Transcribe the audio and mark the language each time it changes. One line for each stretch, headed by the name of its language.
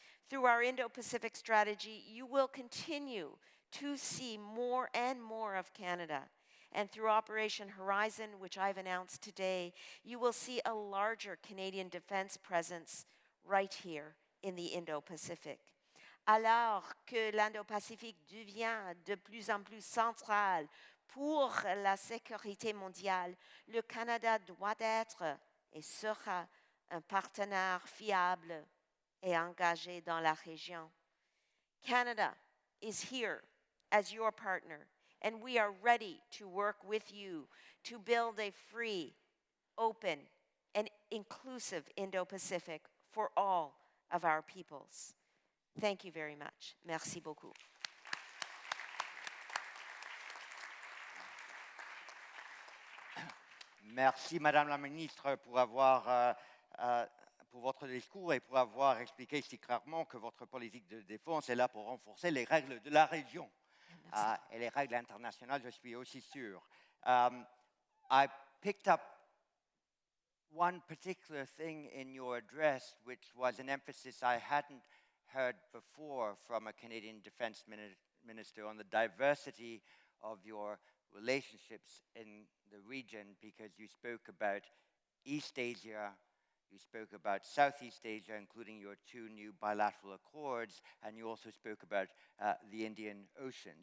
English: Through our Indo-Pacific strategy, you will continue to see more and more of Canada. And through Operation Horizon, which I've announced today, you will see a larger Canadian defense presence right here in the Indo-Pacific.
French: Alors que l'Indo-Pacifique devient de plus en plus central pour la sécurité mondiale, le Canada doit être et sera un partenaire fiable et engagé dans la région.
English: Canada is here as your partner, and we are ready to work with you to build a free, open, and inclusive Indo-Pacific for all of our peoples. Thank you very much.
French: Merci beaucoup. Merci, Madame la Ministre, pour votre discours et pour avoir expliqué si clairement que votre politique de défense est là pour renforcer les règles de la région et les règles internationales, je suis aussi sûr.
English: I picked up one particular thing in your address, which was an emphasis I hadn't heard before from a Canadian Defense Minister on the diversity of your relationships in the region, because you spoke about East Asia, you spoke about Southeast Asia, including your 2 new bilateral accords, and you also spoke about the Indian Ocean.